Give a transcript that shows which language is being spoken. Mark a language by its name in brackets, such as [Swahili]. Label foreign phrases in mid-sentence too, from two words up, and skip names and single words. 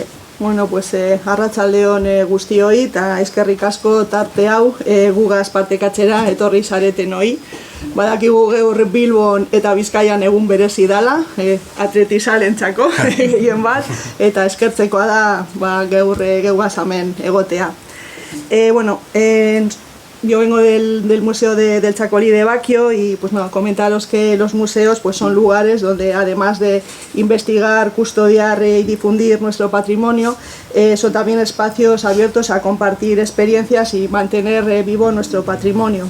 [Basque] Bueno, pues arratsaldeon guztioi eta eskerrik asko tarte hau gugaz partekatzera etorri zaretenoi. Badakigu gaur Bilbon eta Bizkaian egun berezi dala, atletizalentzako gehien bat, eta eskertzekoa da gaur geugaz hemen egotea. [Spanish] Yo vengo del Museo del Txakoli de Baquio y pues nada, comentaros que los museos pues son lugares donde además de investigar, custodiar y difundir nuestro patrimonio, son también espacios abiertos a compartir experiencias y mantener vivo nuestro patrimonio.